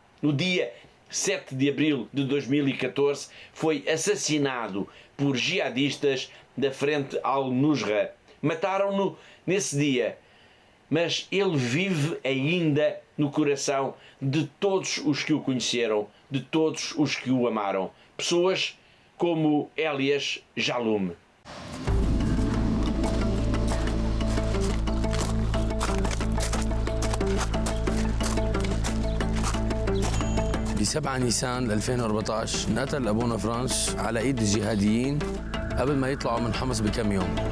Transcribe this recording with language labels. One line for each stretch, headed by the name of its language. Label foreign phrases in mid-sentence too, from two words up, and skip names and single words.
Portuguese: No dia 7 de abril de 2014 foi assassinado por jihadistas da Frente Al-Nusra. Mataram-no nesse dia, mas ele vive ainda no coração de todos os que o conheceram, de todos os que o amaram. Pessoas como Elias Jalloum.
Arabic: ب7 نيسان 2014 انقتل أبونا فرانس على إيد الجهاديين قبل ما يطلعوا من حمص بكم يوم.